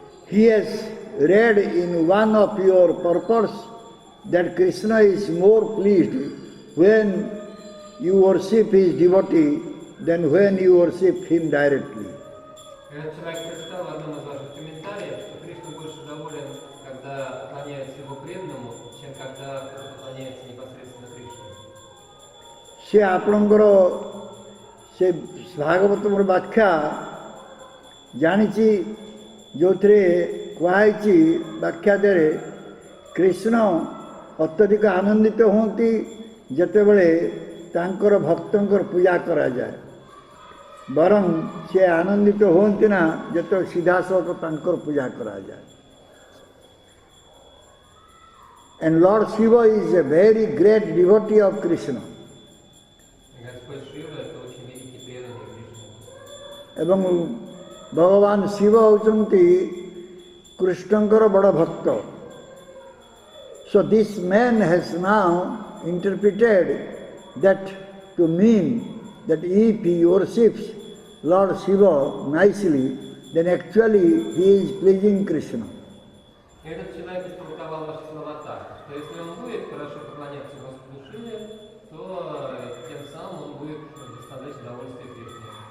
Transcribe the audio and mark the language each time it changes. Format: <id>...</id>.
<en>He has read in one of your purports that Krishna is more pleased when you worship his devotee than when you worship him directly.</en> <ru>Этот человек прочитал в одном из ваших комментариев, что Кришна больше доволен, когда поклоняется его преданному, чем когда кто-то поклоняется непосредственно Кришне.</ru> <or>ସେ ଆପଣଙ୍କର ସେ ଭାଗବତମର ବ୍ୟାଖ୍ୟା ଜାଣିଛି, ଯେଉଁଥିରେ କୁହାଯାଇଛି ବ୍ୟାଖ୍ୟା ଦେହରେ କୃଷ୍ଣ ଅତ୍ୟଧିକ ଆନନ୍ଦିତ ହୁଅନ୍ତି ଯେତେବେଳେ ତାଙ୍କର ଭକ୍ତଙ୍କର ପୂଜା କରାଯାଏ, ବରଂ ସେ ଆନନ୍ଦିତ ହୁଅନ୍ତି ନା ଯେତେବେଳେ ସିଧାସଳଖ ତାଙ୍କର ପୂଜା କରାଯାଏ.</or> <en>And Lord Shiva is a very great devotee of Krishna.</en> <ru>Господь Шива – это очень великий преданный Кришны.</ru> <or>ଏବଂ ଭଗବାନ ଶିବ ହେଉଛନ୍ତି କୃଷ୍ଣଙ୍କର ବଡ଼ ଭକ୍ତ.</or> <en>So this man has now interpreted that to mean that if he worships Lord Shiva nicely, then actually he is pleasing Krishna.</en> <ru>Этот человек истолковал ваши слова так, что если он будет хорошо поклоняться Господу Шиве, то тем самым он будет доставлять удовольствие Кришне.</ru>